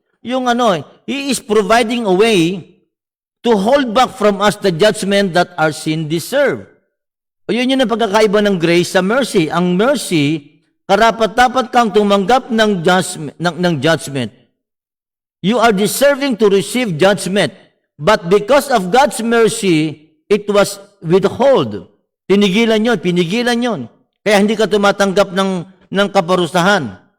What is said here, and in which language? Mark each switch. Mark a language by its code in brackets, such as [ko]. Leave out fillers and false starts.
[en] Yung He is providing a way to hold back from us the judgment that our sin deserve. [tl] O yun yung pagkakaiba ng grace sa mercy. Ang mercy, karapat-dapat kang tumanggap ng judgment. [en] You are deserving to receive judgment. But because of God's mercy, it was withhold. [tl] Pinigilan yon. Kaya hindi ka tumatanggap ng kaparusahan.